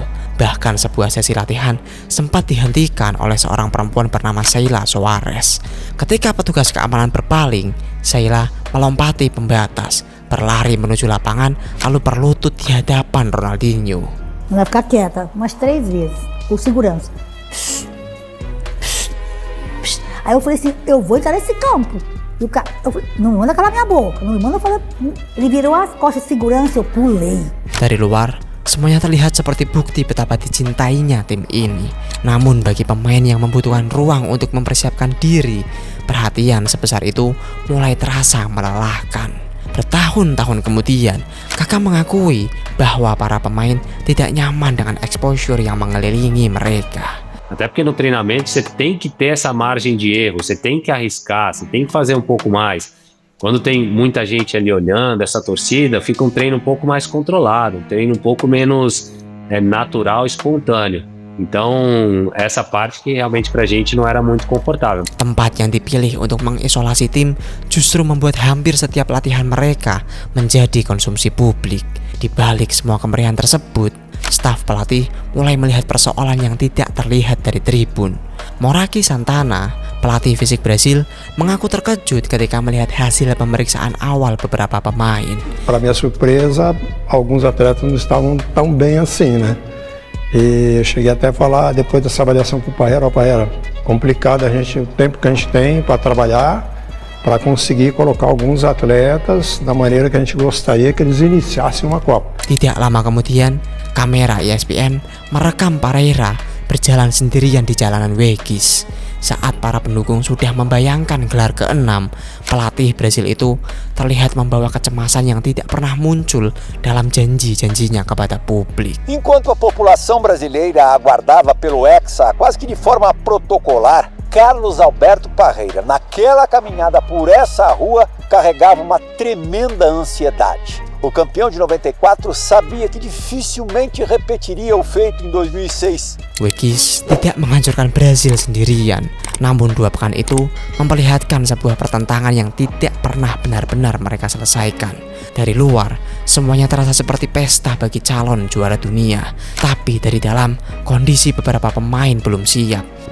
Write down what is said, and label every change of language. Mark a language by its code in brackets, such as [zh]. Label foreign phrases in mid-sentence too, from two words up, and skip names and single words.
[id] Bahkan sebuah sesi latihan sempat dihentikan oleh seorang perempuan bernama Sheila Soares. Ketika petugas keamanan berpaling, Sheila melompati pembatas, berlari menuju lapangan, lalu berlutut di hadapan Ronaldinho. [pt] Ela ficar quieta umas 3 vezes, o segurança. Aí eu falei assim, eu vou entrar nesse campo. E o cara, eu falei, não manda calar minha boca, não manda falar. Ele virou as costas de segurança, eu pulei. [id] Dari luar, semuanya terlihat seperti bukti betapa dicintainya tim ini. Namun bagi pemain yang membutuhkan ruang untuk mempersiapkan diri, perhatian sebesar itu mulai terasa melelahkan. Bertahun-tahun kemudian, Kakak mengakui bahwa para pemain tidak nyaman dengan exposure yang mengelilingi mereka. [pt] Até porque no treinamento você tem que ter essa margem de erro, você tem que arriscar, você tem que fazer um pouco mais. Quando tem muita gente ali olhando, essa torcida, fica um treino um pouco mais controlado, um treino um pouco menos natural, espontâneo. Então, essa parte que realmente pra gente não era muito confortável. [id] Tempat yang dipilih untuk mengisolasi tim justru membuat hampir setiap latihan mereka menjadi konsumsi publik. Di balik semua kemeriahan tersebut, staf pelatih mulai melihat persoalan yang tidak terlihat dari tribun. Moraki Santana, pelatih fisik Brasil, mengaku terkejut ketika melihat hasil pemeriksaan awal beberapa pemain. [pt] Para minha surpresa, alguns atletas não estavam tão bem assim, né? E eu cheguei até a falar depois dessa avaliação com o Parreira, complicado o tempo que a gente tem para trabalhar, para conseguir colocar alguns atletas da maneira que a gente gostaria que eles iniciassem uma Copa. [id] Tidak lama kemudian, kamera ESPN merekam Parreira berjalan sendirian di jalanan Wegis. Saat para pendukung sudah membayangkan gelar ke-6, pelatih Brasil itu terlihat membawa kecemasan yang tidak pernah muncul dalam janji-janjinya kepada publik. [pt] Enquanto a população brasileira aguardava pelo Hexa quase que de forma protocolar, Carlos Alberto Parreira, naquela caminhada por essa rua, carregava uma tremenda ansiedade. O campeão de 94 sabia que dificilmente repetiria o feito em 2006. [id] Wegis tidak menghancurkan Brasil sendirian, namun 2 pekan itu memperlihatkan sebuah pertentangan yang tidak pernah benar-benar mereka selesaikan. Dari luar, semuanya terasa seperti pesta bagi calon juara dunia, tapi dari dalam, kondisi beberapa pemain belum siap.